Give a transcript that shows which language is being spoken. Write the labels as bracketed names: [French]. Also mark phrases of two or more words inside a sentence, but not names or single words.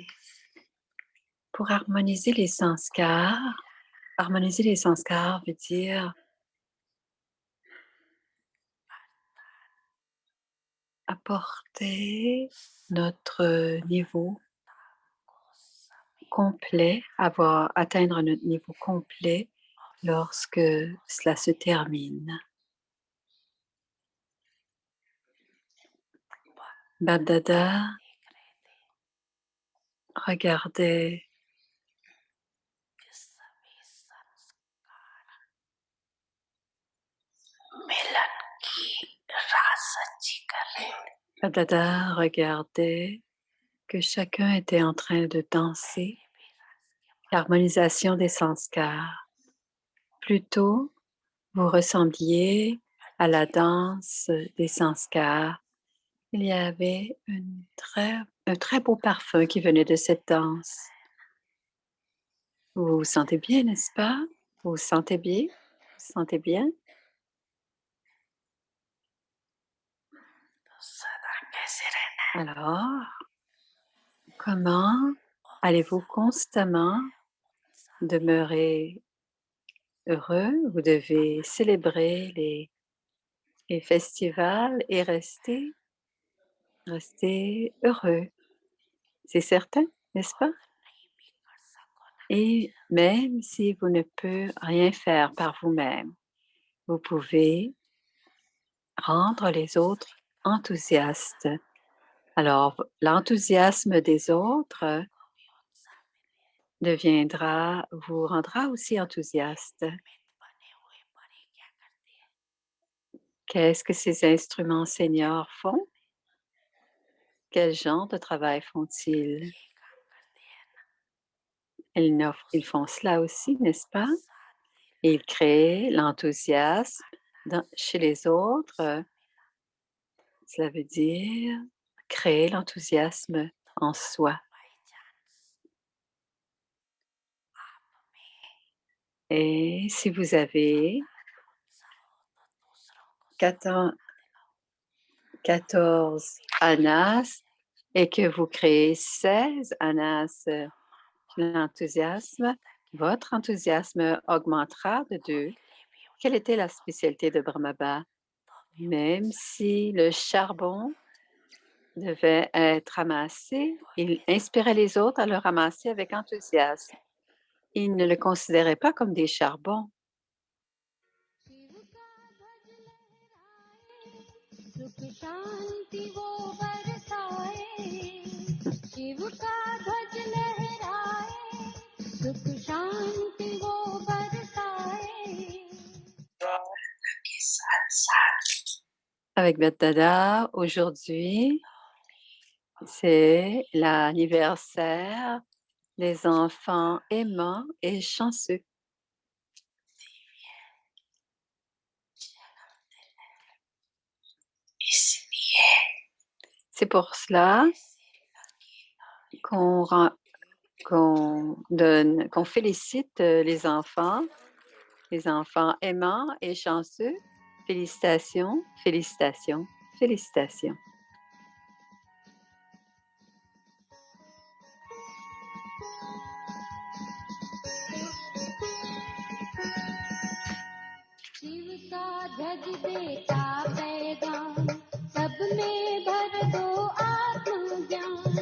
[French] Pour harmoniser les sanskars veut dire apporter notre niveau complet, atteindre notre niveau complet lorsque cela se termine. Baddada regardait [Hindi] मिलन की राह सच्ची कर रहे थे। [French] Baddada regardait que chacun était en train de danser l'harmonisation des sanskars. Plutôt, vous ressembliez à la danse des sanskars. Il y avait un très beau parfum qui venait de cette danse. Vous vous sentez bien, n'est-ce pas? Vous vous sentez bien? Vous vous sentez bien? [Hindi] सदा कैसे रहना है? [French] Alors, comment allez-vous constamment demeurer heureux? Vous devez célébrer les festivals et rester heureux. C'est certain, n'est-ce pas? [Hindi] नहीं भी कर सको ना, [French] Et même si vous ne pouvez rien faire par vous-même, vous pouvez rendre les autres enthousiastes. Alors, l'enthousiasme des autres vous rendra aussi enthousiaste. [Hindi] बने हुए परी क्या करते हैं? [French] Qu'est-ce que ces instruments seniors font? Quel genre de travail font-ils? [Hindi] ये काम करते हैं ना, [French] Ils font cela aussi, n'est-ce pas? [Hindi] साथ [French] Et ils créent l'enthousiasme chez les autres. Cela veut dire créer l'enthousiasme en soi. [English] by chance [Hindi] आप में [French] Et si vous avez [Hindi] उत्साह हो तो दूसरों को [French] 14 anas et que vous créez 16 anas l'enthousiasme, votre enthousiasme augmentera de 2. Quelle était la spécialité de Brahmabha? Même si le charbon devait être ramassé, il inspirait les autres à le ramasser avec enthousiasme. Il ne le considérait pas comme des charbons. [Hindi] सुख शांति वो बरसाए, शिव का ध्वज लहराए, सुख शांति वो बरसाए। के साथ साथ [French] Avec Baddada, aujourd'hui, c'est l'anniversaire des enfants aimants et chanceux. [Hindi] इसलिए [French] C'est pour cela qu'on félicite les enfants aimants et chanceux. Félicitations, félicitations, félicitations. [Hindi] शिव का ध्वज देता पैगाम, सब में भर दो आत्मज्ञान।